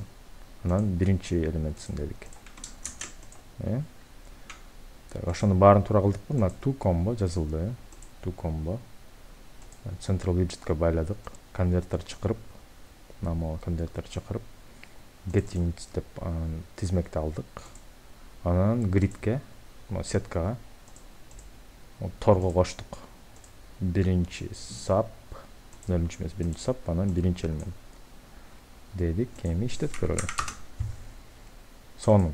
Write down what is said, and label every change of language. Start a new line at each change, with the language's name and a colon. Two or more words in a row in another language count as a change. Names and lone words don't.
Kyrgyz: Анан 1-чи элементсиң дедик. Ошону баарын туура кылдыкпы? Мына
English: to combo
Kyrgyz: жазылды.
English: To combo. Central widgetке
Kyrgyz: байладык. Converter чакырып, мына могу converter чакырып,
English: get units
Kyrgyz: деп тизмекти алдык. Анан gridке, сеткага торго коштук. 1-чи сап, 0-чү эмес, 1-чи сап, анан 1-чи элемент дедик. Эми иштетип көрөлү. Сонун.